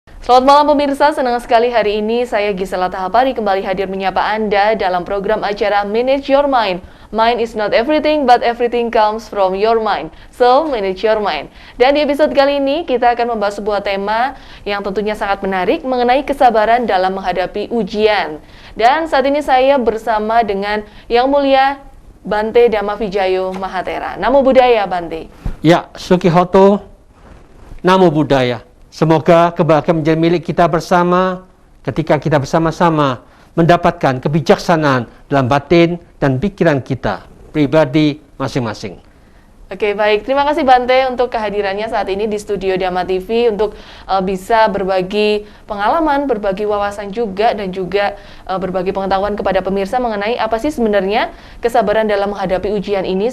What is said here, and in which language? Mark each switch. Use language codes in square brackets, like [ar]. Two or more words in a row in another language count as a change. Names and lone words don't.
[id] Selamat malam pemirsa, senang sekali hari ini saya Gisela Tahapari kembali hadir menyapa Anda dalam program acara Manage Your Mind. [en] Mind is not everything, but everything comes from your mind. So, manage your mind. [id] Dan di episode kali ini kita akan membahas sebuah tema yang tentunya sangat menarik mengenai kesabaran dalam menghadapi ujian. Dan saat ini saya bersama dengan Yang Mulia Bante Dhamma Vijayo Mahatera. [pi] Namo Buddhaya, Bante. Ya, Sukihoto, Namo Buddhaya. [id] Semoga kebahagiaan menjadi milik kita bersama ketika kita bersama-sama mendapatkan kebijaksanaan dalam batin dan pikiran kita pribadi masing-masing. Oke, baik. Terima kasih Bante untuk kehadirannya saat ini di studio Dhamma TV untuk bisa berbagi pengalaman, berbagi wawasan juga, dan juga berbagi pengetahuan kepada pemirsa mengenai apa sih sebenarnya kesabaran dalam menghadapi ujian ini.